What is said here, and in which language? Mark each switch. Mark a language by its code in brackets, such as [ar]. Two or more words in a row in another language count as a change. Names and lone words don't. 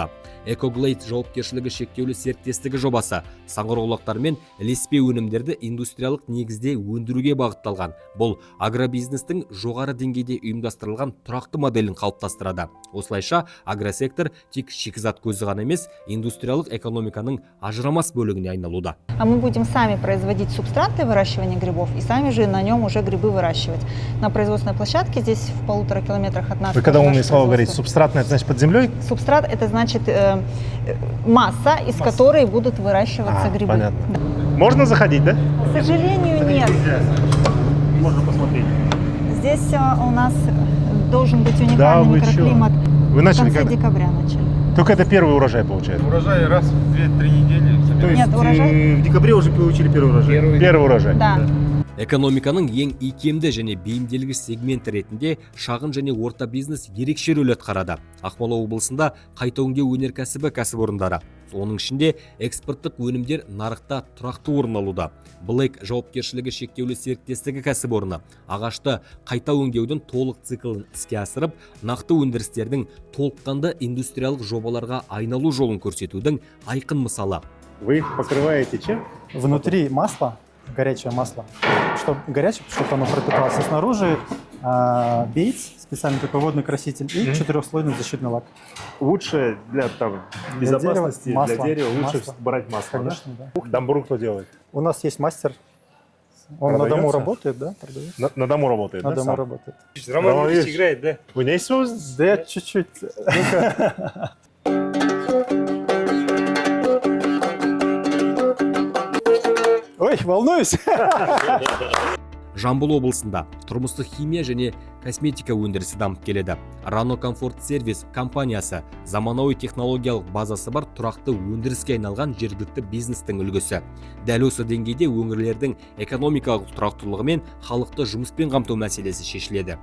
[kk] Экоглейд жауапкершілігі шектеулі серіктестігі жобасы саңырауқұлақтар мен ілеспе өнімдерді индустриялық негізде өндіруге бағытталған. Бұл агробизнестің жоғары деңгейде ұйымдастырылған тұрақты моделін қалыптастырады. Осылайша агросектор тек шикізат көзі ғана емес, индустриялық экономиканың ажырамас бөлігіне айналуда. [ru] А мы будем сами производить субстрат для выращивания грибов и сами же на нем уже грибы выращивать. На производственной площадке здесь в 1,5 километрах от нас. Вы когда умные слова говорите, субстратное, это значит под землей? Субстрат — это значит масса, из которой будут выращиваться грибы. Понятно. Да. Можно заходить, да? К сожалению, нет. Можно посмотреть. Здесь у нас должен быть уникальный микроклимат. Вы начали в конце когда? Декабря начали. Только это первый урожай получается? Урожай раз в 2-3 недели. То есть Нет, урожай? в декабре уже получили первый урожай? Первый урожай. Да. [kk] Экономиканың ең икемді және бейімделгіш сегменті ретінде шағын және орта бизнес ерекше рөл атқарады. Ақмола облысында қайта өңдеу өнеркәсібі кәсіпорындары, оның ішінде экспорттық өнімдер нарықта тұрақты орын алуда. Блэк жауапкершілігі шектеулі серіктестігі кәсіпорны ағашты қайта өңдеудің толық циклін іске асырып, нақты өндірістердің толыққанды индустриялық жобаларға айналу жолын көрсетудің айқын мысалы. [ru] Вы их покрываете чем? Внутри масло, горячее масло, чтобы оно пропиталось. А снаружи бейц, специальный такой водный краситель, и 4-слойный защитный лак. Лучше для безопасности, дерева, для дерева лучше масло. брать масло, Конечно, да? Дамбуру кто делает? У нас есть мастер, он на Продается? дому работает, да, продается. На дому работает, На да? дому сам? работает. Роман Ильич играет, да? У меня есть свой... Да я чуть-чуть. Ой, волнуюсь. [kk] Жамбыл облысында тұрмыстық химия және косметика өндірісі дамып келеді. Рано Комфорт Сервис компаниясы заманауи технологиялық базасы бар тұрақты өндіріске айналған жергілікті бизнестің үлгісі. Дәл осы деңгейде өңірлердің экономикалық тұрақтылығы мен халықты жұмыспен қамту мәселесі шешіледі.